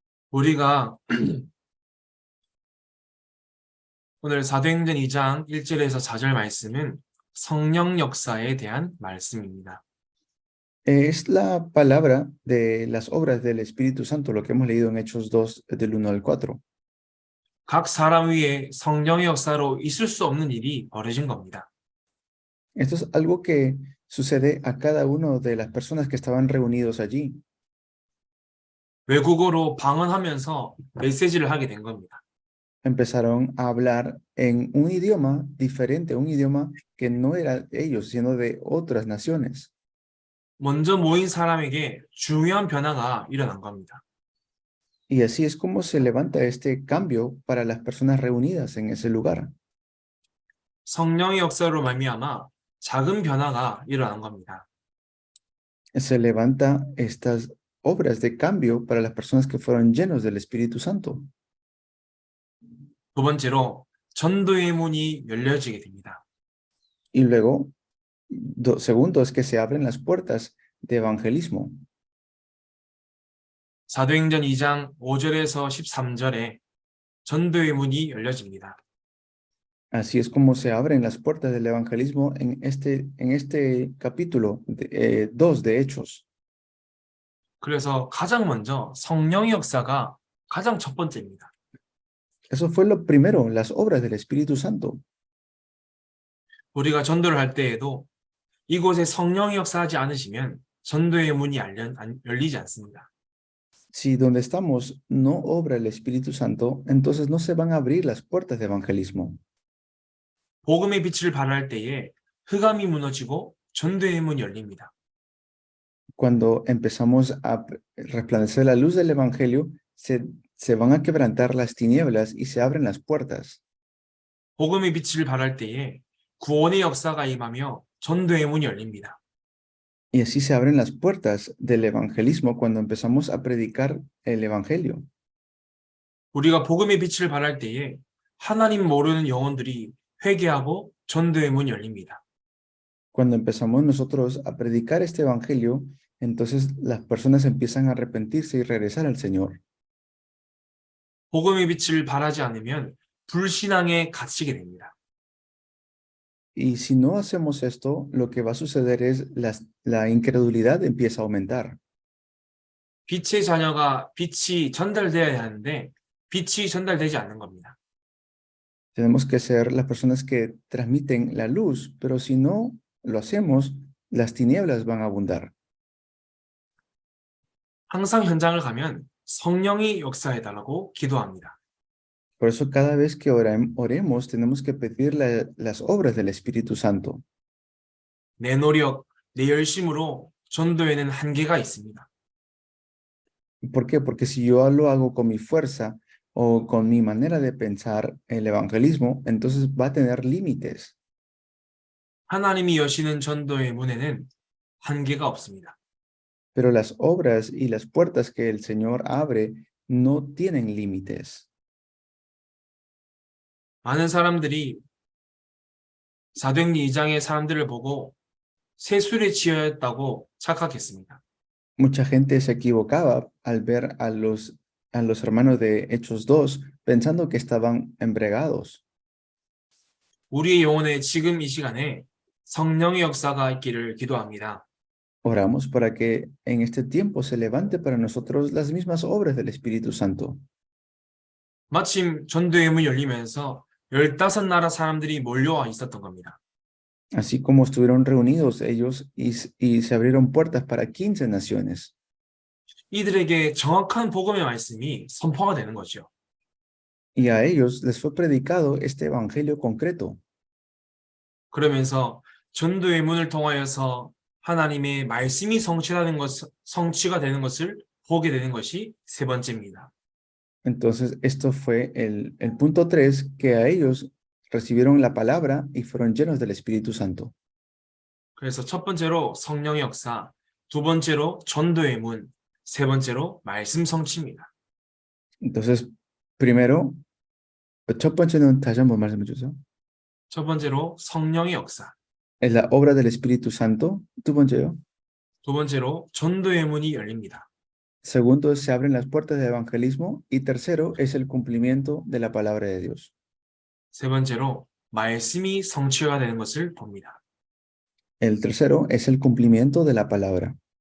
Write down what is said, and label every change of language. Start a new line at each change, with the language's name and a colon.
Korean: 우리가 오늘 사도행전 2장 1절에서 4절 말씀은 성령 역사에 대한 말씀입니다.
Spanish: Es la palabra de las obras del Espíritu Santo, lo que hemos leído en Hechos 2, del 1 al 4.
Korean: 각 사람 위에 성령의 역사로 있을 수 없는 일이 벌어진 겁니다.
Spanish: Esto es algo que sucede a cada uno de las personas que estaban reunidos allí.
Korean: 외국어로 방언하면서 메시지를 하게 된 겁니다.
Spanish: Empezaron a hablar en un idioma diferente, un idioma que no era ellos, sino de otras naciones.
Korean: 먼저 모인 사람에게 중요한 변화가 일어난 겁니다.
Spanish: Y así es como se levanta este cambio para las personas reunidas en ese lugar.
Korean: 성령의 역사로 말미암아 작은 변화가 일어난 겁니다.
Spanish: Se levanta estas obras de cambio para las personas que fueron llenos del Espíritu Santo.
Korean: 두 번째로 전도의 문이 열려지게 됩니다.
Spanish: Y luego, segundo, es que se abren las puertas de evangelismo.
Korean: 사도행전 2장 5절에서 13절에 전도의 문이 열려집니다.
Spanish: Así es como se abren las puertas del evangelismo en este capítulo 2 de Hechos.
Korean: 그래서 가장 먼저 성령의 역사가 가장 첫 번째입니다.
Spanish: Eso fue lo primero, las obras del Espíritu Santo.
Korean: 우리가 전도를 할 때에도 이곳에 성령이 역사하지 않으시면 전도의 문이 열리지 않습니다.
Spanish: Si donde estamos no obra el Espíritu Santo, entonces no se van a abrir las puertas de evangelismo.
Korean: 복음의 빛을 발할 때에 흑암이 무너지고 전도의 문이 열립니다.
Spanish: Cuando empezamos a resplandecer la luz del Evangelio, se van a quebrantar las tinieblas y se abren las puertas.
Korean: 복음의 빛을 발할 때에 구원의 역사가 임하며 전도의 문이 열립니다.
Spanish: Y así se abren las puertas del evangelismo cuando empezamos a predicar el Evangelio.
Korean: 우리가 복음의 빛을 발할 때에 하나님 모르는 영혼들이 회개하고 전도의 문이 열립니다.
Spanish: Cuando empezamos nosotros a predicar este Evangelio, entonces las personas empiezan a arrepentirse y regresar al Señor.
Korean: 복음의 빛을 발하지 않으면 불신앙에 갇히게 됩니다.
Spanish: Y si no hacemos esto, lo que va a suceder es la incredulidad empieza a aumentar.
Korean: 빛의 자녀가 빛이 전달되어야 하는데 빛이 전달되지 않는 겁니다.
Spanish: Tenemos que ser las personas que transmiten la luz, pero si no lo hacemos, las tinieblas van a abundar.
Korean: 항상 현장을 가면 성령이 역사해달라고 기도합니다.
Spanish: Por eso cada vez que oremos, tenemos que pedir las obras del Espíritu Santo.
Korean: 내 노력, 내 열심으로 전도에는 한계가 있습니다.
Spanish: ¿Por qué? Porque si yo lo hago con mi fuerza o con mi manera de pensar el evangelismo, entonces va a tener límites.
Korean: 하나님이 여시는 전도의 문에는 한계가 없습니다.
Spanish: Pero las obras y las puertas que el Señor abre no tienen límites.
Korean: 많은 사람들이 사도행전 2장의 사람들을 보고 세술에 지었다고 착각했습니다.
Spanish: Mucha gente se equivocaba al ver a los hermanos de Hechos 2 pensando que estaban embregados.
Korean: 우리의 영혼에 지금 이 시간에 성령의 역사가 있기를 기도합니다.
Spanish: Oramos para que en este tiempo se levante para nosotros las mismas obras del Espíritu Santo.
Korean: 마침 전도의 문이 열리면서 15나라 사람들이 몰려와 있었던 겁니다.
Spanish: Así como estuvieron reunidos ellos y se abrieron puertas para 15 naciones.
Korean: 이들에게 정확한 복음의 말씀이 선포가 되는 거죠.
Spanish: Y a ellos les fue predicado este evangelio concreto.
Korean: 그러면서 전도의 문을 통하여서 하나님의 말씀이 성취가 되는 것을 보게 되는 것이 세 번째입니다.
Spanish: Entonces, esto fue el punto 3, que a ellos recibieron la palabra y fueron llenos del Espíritu Santo.
Korean: 그래서 첫 번째로 성령의 역사, 두 번째로 전도의 문, 세 번째로 말씀 성취입니다.
Spanish: Entonces, primero,
Korean: 첫 번째는 다시 한번 말씀해 주세요. 첫 번째로 성령의 역사,
Spanish: Es la obra del Espíritu Santo.
Korean: 두 번째요. 두 번째로 전도의 문이 열립니다.
Spanish: Segundo, se abren las puertas del evangelismo. Y tercero, es el cumplimiento de la palabra de Dios.
Korean: 세 번째로 말씀이 성취가 되는 것을 봅니다.
Spanish: El tercero es el cumplimiento de la palabra.